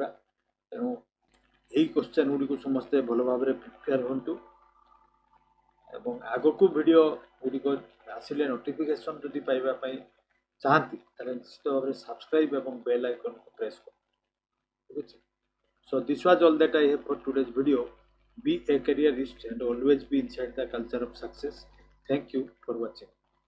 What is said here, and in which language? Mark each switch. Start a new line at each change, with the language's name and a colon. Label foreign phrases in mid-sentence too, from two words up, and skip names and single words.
Odia: ତେଣୁ ଏହି କ୍ୱେଶ୍ଚନ୍ ଗୁଡ଼ିକୁ ସମସ୍ତେ ଭଲ ଭାବରେ ପ୍ରିପେୟାର ହୁଅନ୍ତୁ ଏବଂ ଆଗକୁ ଭିଡ଼ିଓ ଗୁଡ଼ିକ ଆସିଲେ ନୋଟିଫିକେସନ୍ ଯଦି ପାଇବା ପାଇଁ ଚାହାନ୍ତି ତାହେଲେ ନିଶ୍ଚିତ ଭାବରେ ସବସ୍କ୍ରାଇବ୍ ଏବଂ ବେଲ୍ ଆଇକନ୍କୁ ପ୍ରେସ୍ କରନ୍ତୁ। ଠିକ୍ ଅଛି,
English: so this was all that I have for today's video. Be a careerist and always be inside the culture of success. Thank you for watching.